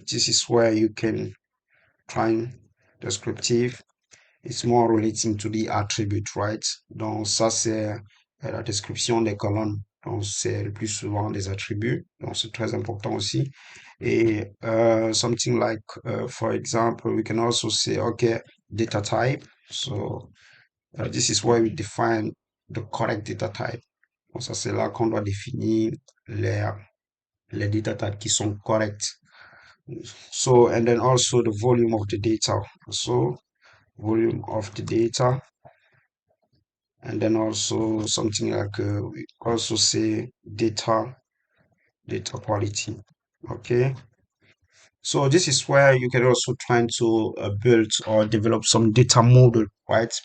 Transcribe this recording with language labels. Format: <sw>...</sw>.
<en>This is where you can find descriptive. It's more relating to the attribute, right?</en> <fr>Donc, ça, c'est la description des colonnes. Donc, c'est le plus souvent des attributs. Donc, c'est très important aussi.</fr> <en>Et something like, for example, we can also say, okay, data type. So, this is where we define the correct data type.</en> <fr>Donc, ça, c'est là qu'on doit définir les, les data types qui sont corrects.</fr> <en>So, and then also the volume of the data. So, volume of the data, and then also something like we also say data quality. Okay, so this is where you can also try to build or develop some data model, right?</en>